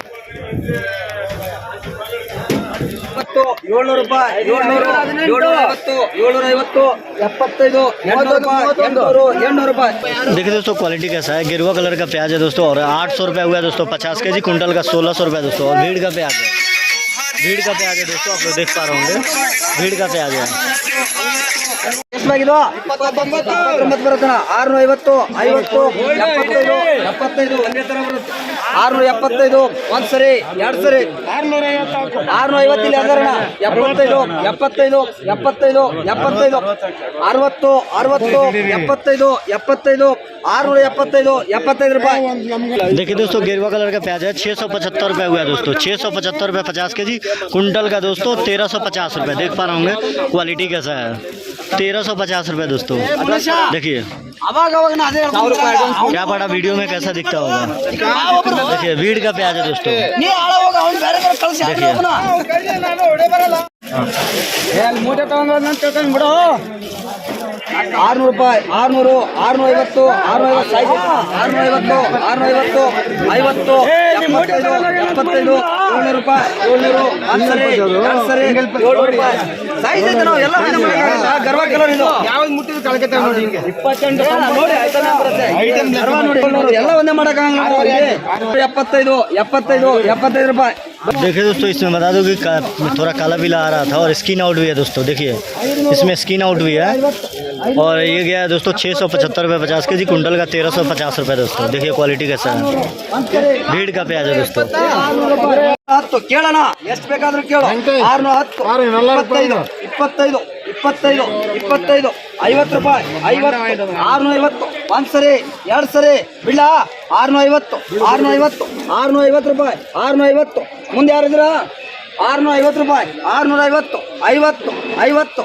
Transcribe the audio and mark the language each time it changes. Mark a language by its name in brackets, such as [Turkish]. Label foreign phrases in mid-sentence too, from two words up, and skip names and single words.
[Kannada] 700 ರೂಪಾಯಿ 700 750 75 80 ರೂಪಾಯಿ 800 ರೂಪಾಯಿ। [Hindi] देखिए दोस्तों क्वालिटी कैसा है। गेरुआ कलर का प्याज है दोस्तों और 800 रुपये हुआ है दोस्तों 50 के जी। कुंटल का 1600 रुपये दोस्तों। और भीड़ का प्याज है, भीड़ का प्याज है दोस्तों, आप लोग देख पा रहे होंगे भीड़ का प्याज है। [Kannada] ಎಷ್ಟಾಗಿದೋ 29 ಬರುತ್ತಣ್ಣ 650 50 75 75 ಒಂದೇ ತರ ಬರುತ್ತೆ 675 ಒಂದ್ ಸರಿ ಎರಡ್ ಸರಿ 650 ಇಲ್ಲಿ ಅದರಣ 75 75 75 75 60 60 75 75 675 75 रुपए। [Hindi] देखिए दोस्तों गेरुआ कलर का प्याज है 675 रुपये हुआ है दोस्तों। 675 रुपये 50 के जी। कुंटल का दोस्तों 1350 रुपये। देख पा रहे होंगे क्वालिटी कैसा है। 1350 रुपये दोस्तों। देखिए क्या बड़ा वीडियो में कैसा दिखता होगा। देखिए भीड़ का प्याज है दोस्तों। [Kannada] ಮೂಟೆ ತಗೊಂಡು ಬಿಡು 600 ರೂಪಾಯಿ 600 650 650 650 650 50 75 700 ರೂಪಾಯಿ 700 ಅನ್ಸರಿ ಅನ್ಸರಿ 700 ರೂಪಾಯಿ ಸೈಜ್ ಇದೆ ನಾವು ಎಲ್ಲ ಗರ್ವ ಕಲರ್ ಇದು ಯಾವ್ದು ಮುಟ್ಟಿದ್ರು ಕಳಕತ್ತೆ ನೋಡಿ ಹಿಂಗೆ 28 ನೋಡಿ ಐಟಮ್ ಬರುತ್ತೆ ಐಟಮ್ ಗರ್ವ ನೋಡಿ ಎಲ್ಲ ಒಂದೇ ಮಾಡಕ ಆಗಲ್ಲ 75 75 75 ರೂಪಾಯಿ। [Hindi] देखिए दोस्तों इसमें बता दूं कि थोड़ा काला पीला आ रहा था और [English] skin out [Hindi] भी है दोस्तों। देखिए इसमें [English] skin out [Hindi] भी है और ये गया है दोस्तों 675 रुपये 50 के जी। कुंटल का 1350 रुपये दोस्तों। देखिए क्वालिटी कैसा है। भीड़ का प्याज है दोस्तों। [Kannada] 10 ಕೇಳೋಣ ಎಷ್ಟು ಬೇಕಾದ್ರೂ ಕೇಳು 610 25 25 25 50 ರೂಪಾಯಿ 50 650 ಒಂದ್ ಸರಿ ಎರಡ್ ಸರಿ ಬಿಡ 650 650 650 ರೂಪಾಯಿ 650 ಮುಂದೆ ಯಾರಿದ್ರ 650 ರೂಪಾಯಿ 650 50 50